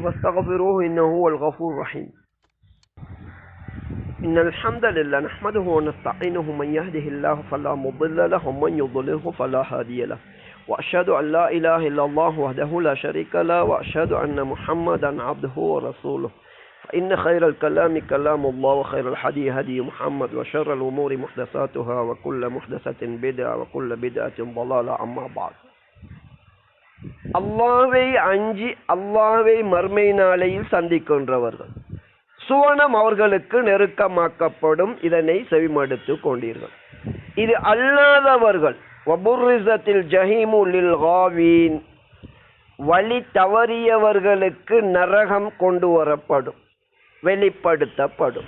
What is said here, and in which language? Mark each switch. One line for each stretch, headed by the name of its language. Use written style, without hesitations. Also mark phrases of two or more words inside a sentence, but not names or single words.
Arabic: فاستغفروه إنه هو الغفور الرحيم إن الحمد لله نحمده ونستعينه من يهده الله فلا مضل له ومن يضلل فلا هادي له وأشهد أن لا إله إلا الله وحده لا شريك له وأشهد أن محمدا عبده ورسوله. فإن خير الكلام كلام الله وخير الهدي هدي محمد وشر الأمور محدثاتها وكل محدثة بدعة وكل بدعة ضلالة. أما بعد.
Tamil: அல்லாஹ்வை அஞ்சி அல்லாஹ்வை மறுமை நாளையில் சந்திக்கின்றவர்கள் சுவனம் அவர்களுக்கு நெருக்கமாக்கப்படும். இதனை செவிமடுத்து கொண்டீர்கள். இது அல்லாதவர்கள்
Arabic: وبرزت الجحيم للغاوين,
Tamil: வழி தவறியவர்களுக்கு நரகம் கொண்டு வரப்படும், வெளிப்படுத்தப்படும்.